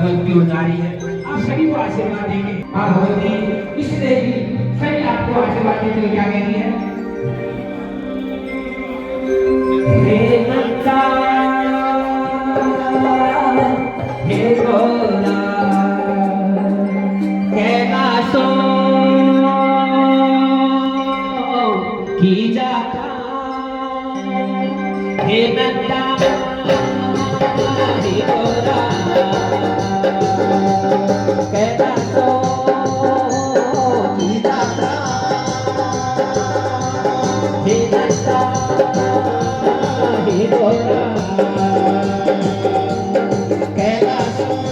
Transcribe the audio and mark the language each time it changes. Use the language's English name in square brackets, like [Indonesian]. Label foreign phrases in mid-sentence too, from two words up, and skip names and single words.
[Hindi] आरती उतारी है। आप सभी को आशीर्वाद देंगे। माँ भगवती इष्ट देवी सभी आपको आशीर्वाद देते हुए क्या कहती है? [Garhwali] हे नंदा हे गोला कैलाशो की जाता हे नंदा हे गोला कैलाशो की जाता हे नंदा हे गोला कैलाशो